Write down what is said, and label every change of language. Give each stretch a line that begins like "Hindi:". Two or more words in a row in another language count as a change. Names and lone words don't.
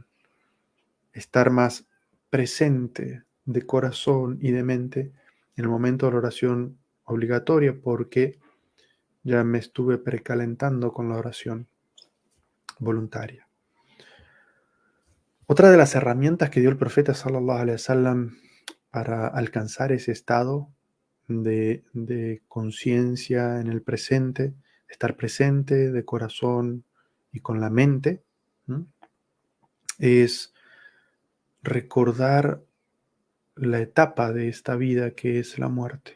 Spanish: Estar más presente de corazón y de mente en el momento de la oración obligatoria, porque ya me estuve precalentando con la oración voluntaria. Otra de las herramientas que dio el profeta
Arabic: صلى الله عليه وسلم
Spanish: para alcanzar ese estado de conciencia en el presente, estar presente de corazón y con la mente, ¿no?, es recordar la etapa de esta vida que es la muerte.